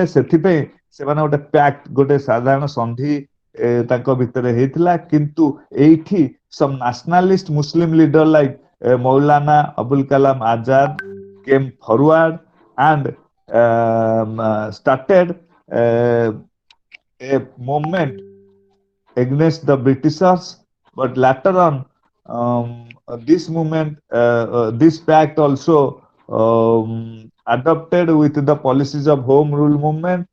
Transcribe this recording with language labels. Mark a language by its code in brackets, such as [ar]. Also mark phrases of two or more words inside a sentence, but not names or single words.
[or] ସେଥିପାଇଁ ସେମାନେ ଗୋଟେ ପ୍ୟାକ୍ଟ, ଗୋଟେ ସାଧାରଣ ସନ୍ଧି ତାଙ୍କ ଭିତରେ ହେଇଥିଲା। କିନ୍ତୁ ଏଇଠି [en] some nationalist Muslim leader like Maulana Abul Kalam Azad came forward and started a movement against the Britishers. But later on, this movement, this pact also adopted with the policies of Home Rule movement.